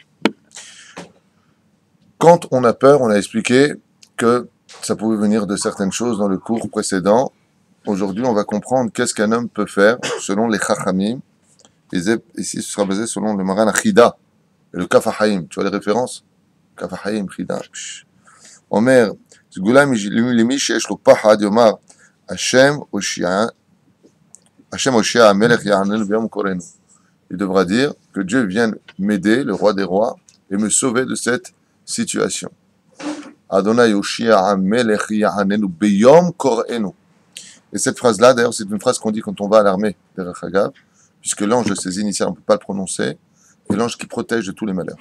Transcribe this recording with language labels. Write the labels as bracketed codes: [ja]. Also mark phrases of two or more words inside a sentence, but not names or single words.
[fr] Quand on a peur, on a expliqué que ça pouvait venir de certaines choses dans le cours précédent. Aujourd'hui, on va comprendre qu'est-ce qu'un homme peut faire selon les Chachamim. Ici, ce sera basé selon le Maran Achida et le Kaf HaChaim. Tu vois les références? Kaf HaChaim, Chida. [he] אומר, סגולה למי שיש לו פחד יאמר השם הושיעה המלך יעננו ביום קראנו. [fr] Il devra dire que Dieu vient m'aider, le roi des rois, et me sauver de cette situation. [he] אדני הושיעה המלך יעננו ביום קראנו. [fr] Et cette phrase-là, d'ailleurs, c'est une phrase qu'on dit quand on va à l'armée, [he] דרך הגב, [fr] puisque l'ange de ses initiales, on ne peut pas le prononcer, et l'ange qui protège de tous les malheurs.